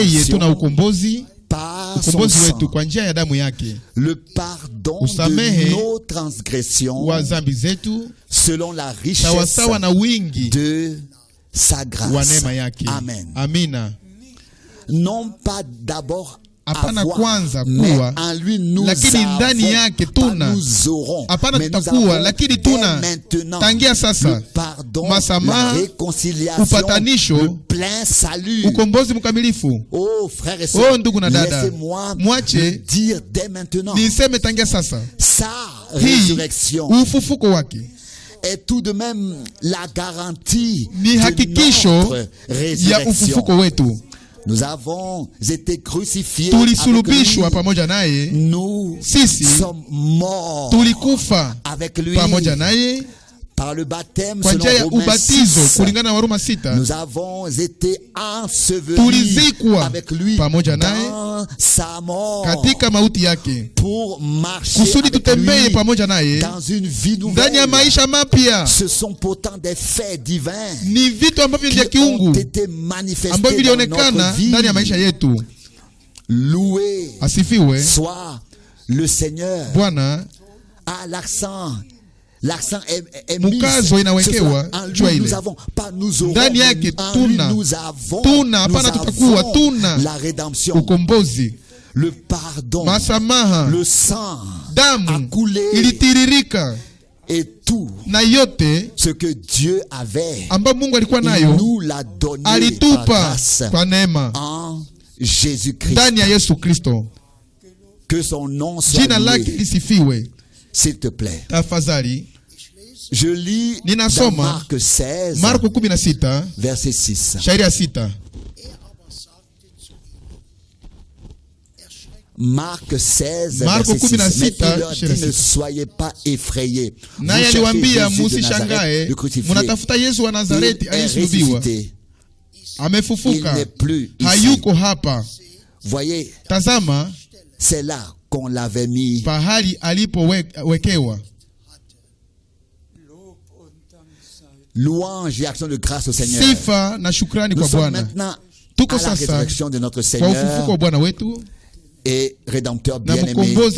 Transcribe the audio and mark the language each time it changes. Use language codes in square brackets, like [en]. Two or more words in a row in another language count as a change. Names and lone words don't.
[sw] yeye tuna ukombozi [fr] par son [sw] wetu kwa njia ya damu yake, [fr] le pardon de nos transgressions [sw] wa zambi zetu [fr] selon la richesse [sw] sawasawa na wingi [fr] de sa grâce. [sw] Wa neema yake. Amen. Amina. [fr] Non pas d'abord [sw] hapana kwanza kuwa, lakini ndani yake tuna. Hapana tutakuwa, lakini tuna tangia sasa masamaha, upatanisho, ukombozi mkamilifu. Oh ndugu na dada, mwache niseme tangia sasa, hii ufufuko wake [fr] est tout de même la garantie [sw] ni hakikisho ya ufufuko wetu. [fr] Nous avons été crucifiés [sw] tulisulubishwa pamoja naye. [fr] Nous sommes morts [sw] tulikufa [fr] avec lui [sw] pamoja naye [fr] par le baptême [sw] kwa njia ya ubatizo kulingana na Waroma 6. [fr] Nous avons été ensevelis avec lui [sw] pamoja naye [fr] dans sa mort [sw] katika mauti yake, [fr] pour marcher [sw] kusudi tutembee pamoja naye [fr] dans une vie nouvelle. [sw] Ndani ya maisha mapya. [fr] Ce sont pourtant des faits divins, [sw] ni vitu ambavyo vya kiungu ambavyo vilionekana ndani ya maisha yetu. [fr] Loué [sw] asifiwe [fr] soit le Seigneur. [sw] Bwana [fr] L'accent est [sw] mukazo inawekewa juu ile. Ndani yake tuna hapana tutakuwa tuna [fr] la rédemption, [sw] ukombozi, [fr] le pardon, [sw] masamaha, [fr] le sang, [sw] damu ilitiririka, [fr] et tout [sw] na yote [fr] ce que Dieu avait [sw] ambapo Mungu alikuwa nayo [fr] nous l'a donné [sw] alitupa kwa neema [fr] en Jésus-Christ. [sw] Ndani ya Yesu Kristo. [fr] Que son nom soit [sw] jina lake lisifiwe. [fr] S'il te plaît. [sw] Tafadhali. [fr] Je lis dans Marc 16 [sw] Marko 16 [fr] verset 6. [sw] Shairi ya 6. [fr] Marc 16 [sw] Marko [fr] verset 6. Mais il leur dit, ne soyez pas effrayés. [sw] Naye aliwaambia musishangae, mnatafuta Yesu wa Nazareti aliyesulubiwa. Amefufuka. Hayuko hapa. [fr] Voyez. [sw] Tazama. [fr] C'est là qu'on l'avait mis [sw] pahali alipowekewa [fr] louange et action de grâce au Seigneur. Nous sommes maintenant à la résurrection de notre Seigneur et Rédempteur bien-aimé.